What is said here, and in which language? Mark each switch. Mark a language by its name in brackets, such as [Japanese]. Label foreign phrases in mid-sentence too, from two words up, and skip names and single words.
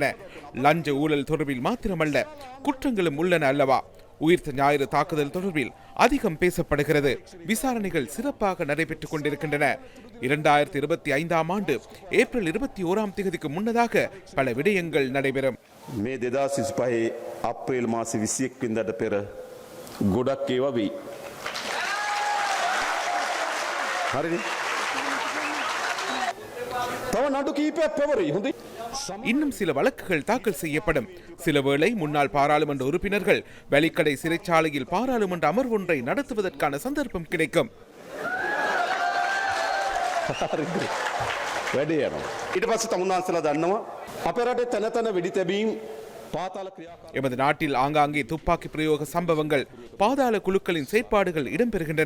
[Tamil] லஞ்ச ஊழல் தொடர்பில் மாத்திரமல்ல, குற்றங்களும் உள்ளன அல்லவா? உயிர்த்த ஞாயிறு தாக்குதல் தொடர்பில் அதிகம் பேசப்படுகிறது. விசாரணைகள் சிறப்பாக நடைபெற்றுக் கொண்டிருக்கின்றன. 2025ஆம் ஆண்டு ஏப்ரல் 21ஆம் தேதிக்கு முன்னதாக பல விடயங்கள் நடைபெறும். மே 2025 ஏப்ரல் மாச 21 [Sinhala] වෙනිදාට පෙර ගොඩක් ඒවා වෙයි. හරිනේ. තව නඩු කීපයක් පැවරෙයි. හොඳයි. [Tamil] இன்னும் சில வழக்குகள் தாக்கல் செய்யப்படும். சில வேளை முன்னாள் பாராளுமன்ற உறுப்பினர்கள் வெலிக்கடை சிறைச்சாலையில் பாராளுமன்ற அமர்வு ஒன்றை நடத்துவதற்கான சந்தர்ப்பம் கிடைக்கும். எமது நாட்டில் ஆங்காங்கே துப்பாக்கி பிரயோக சம்பவங்கள், பாதாள குழுக்களின் செயற்பாடுகள் இடம்பெறுகின்றன.